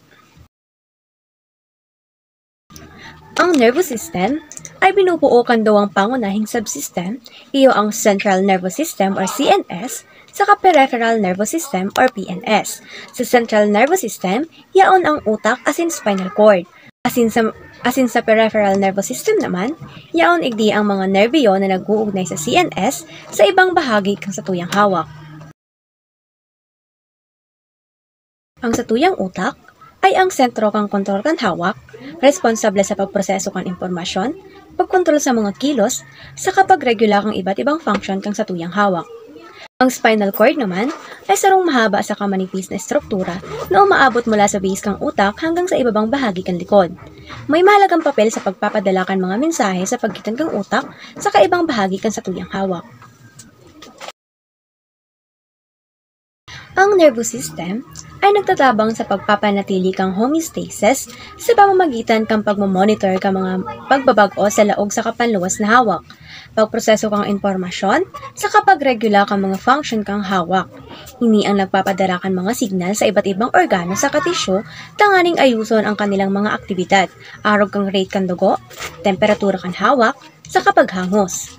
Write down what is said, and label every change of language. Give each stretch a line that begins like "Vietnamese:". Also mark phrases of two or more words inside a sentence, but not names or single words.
Bikol: Ang
English: nervous system
Bikol: ay binubuo kan dawang pangunahing subsystem, iyo ang
English: central nervous system
Bikol: or CNS, saka
English: peripheral nervous system
Bikol: or PNS. Sa
English: central nervous system,
Bikol: yaon ang utak asin
English: spinal cord.
Bikol: Asin sa
English: peripheral nervous system
Bikol: naman, yaon igdi ang mga nerbiyo na nag-uugnay sa CNS sa ibang bahagi kang satuyang hawak. Ang satuyang utak ay ang sentro kang kontrol kan hawak, responsable sa pagproseso kan impormasyon, pagkontrol sa mga kilos, sa pagregula kang iba't ibang function kang satuyang hawak. Ang
English: spinal cord
Bikol: naman ay sarong mahaba sa kamanipis na struktura na umaabot mula sa base kang utak hanggang sa ibabang bahagi kang likod. May mahalagang papel sa pagpapadala kan mga mensahe sa pagitan kang utak sa kaibang bahagi kang satuyang hawak. Ang
English: nervous system
Bikol: ay nagtatabang sa pagpapanatili kang homeostasis sa pamamagitan kang pagmamonitor ka mga pagbabago sa laog sa kapanluwas na hawak, pagproseso kang impormasyon, sa pagregula kang mga function kang hawak. Ini ang nagpapadala kan mga signal sa iba't ibang organo sa katisyo, tanganing ayuson ang kanilang mga aktibidad, arog kang rate kan dugo, temperatura kan hawak, sa paghangos.